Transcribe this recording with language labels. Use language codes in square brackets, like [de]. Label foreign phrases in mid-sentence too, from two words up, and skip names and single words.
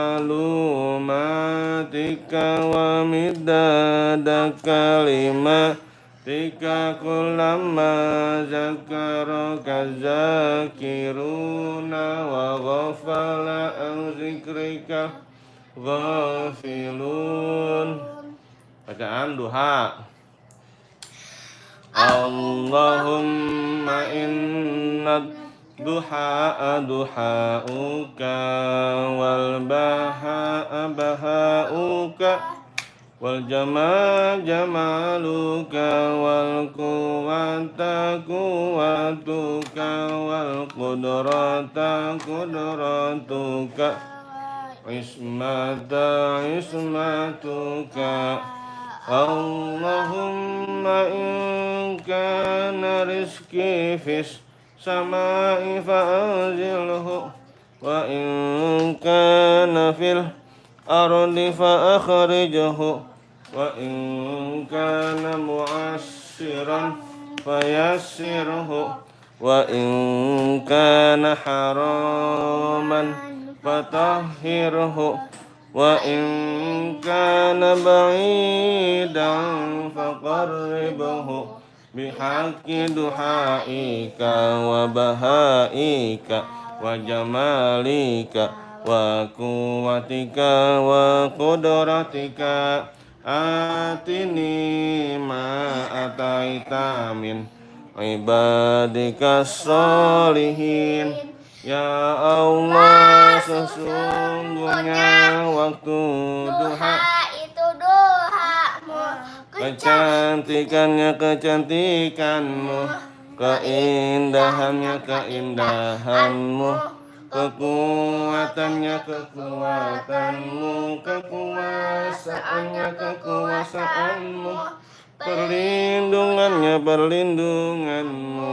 [ar] معلوماتك ومداد كلماتك كلما ذكرك الذاكرون وغفل عن ذكرك الغافلون. [id] Bacaan duha. [ar] اللهم إن الضحاء ضحاؤك والبهاء بهاؤك والجمال جمالك والقوة قوتك والقدرة قدرتك والعصمة عصمتك. اللهم إن كان رزقي في السماء فأنزله وإن كان في الأرض فأخرجه وإن كان معسرا فيسره وإن كان حراما فطهره وإن كان بعيدا فقربه بحق ضحائك وبهائك وجمالك وقوتك و قدرتك آتني ما آتيت من عبادك الصالحين. [id] Ya Allah, sesungguhnya waktu duha itu duhamu, kecantikannya kecantikanmu, keindahannya keindahanmu, kekuatannya kekuatanmu, kekuasaannya kekuasaanmu, perlindungannya perlindunganmu.